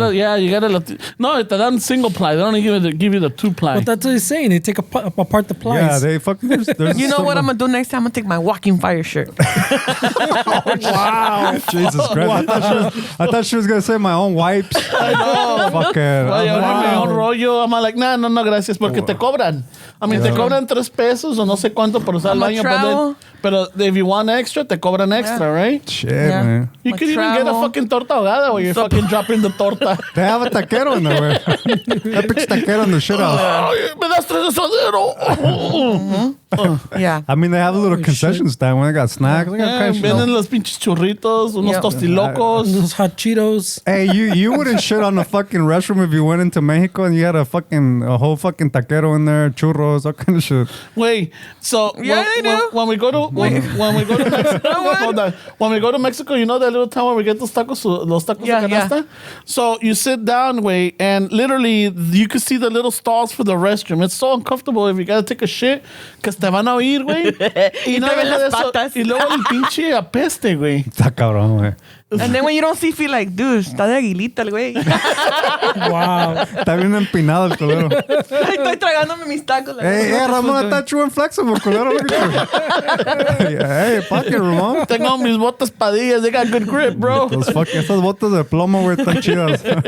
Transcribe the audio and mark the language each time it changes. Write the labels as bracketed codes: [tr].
[en] Oh, you gotta. No, [es] te dan [en] single ply. They don't even give you the 2-ply. But that's what he's saying. They take apart the plies. Yeah, they fucking. There's You know what I'm gonna do next time? I'm gonna take my walking fire shirt. Wow. Jesus Christ. I thought she was going to say my own wipes. I know. Fuck it. Oye, mi own rollo. I'm like, no, gracias, porque te cobran. I mean, te cobran $3 o no sé cuánto por usar el baño. Pero if you want extra, [es] te cobran [en] extra, right? Shit, Yeah. man. You could even get a fucking torta ahogada where you're fucking dropping the torta. They have a taquero in there, güey. That bitch taquero in the shit house. [es] Ay, me das 3 de suadero. [en] Yeah. I mean, they have a little concession stand when they got snacks. They got kind of shit. [es] Vienen los pinches churritos, unos [en] Yeah. tostilocos. Those hot Cheetos. Hey, you wouldn't shit on the fucking restroom if you went into Mexico and you had a whole fucking taquero in there, churros, all kind of shit. Wait, so Yeah, they do. when we go to when we go to Mexico, hold on. When we go to Mexico, you know that little town where we get [es] los tacos [en] Yeah, [es] de canasta? [en] So you sit down, wait, and literally you can see the little stalls for the restroom. It's so uncomfortable if you gotta take a shit, [es] que te van a oír, güey. Y te ven las patas. Y luego el pinche apeste, güey. Está cabrón, güey. And then when you don't see, feel like, dude, está de aguilita el güey. [en] Wow. [es] Está bien empinado el culero. Estoy tragándome mis tacos. [en] Like, Hey, Ramon, I thought you were flexible, culero. Look at you. Hey, pocket, Ramon. [es] Tengo mis botas padillas. [en] They got good grip, bro. [es] Esas botas de plomo, güey, están chidas.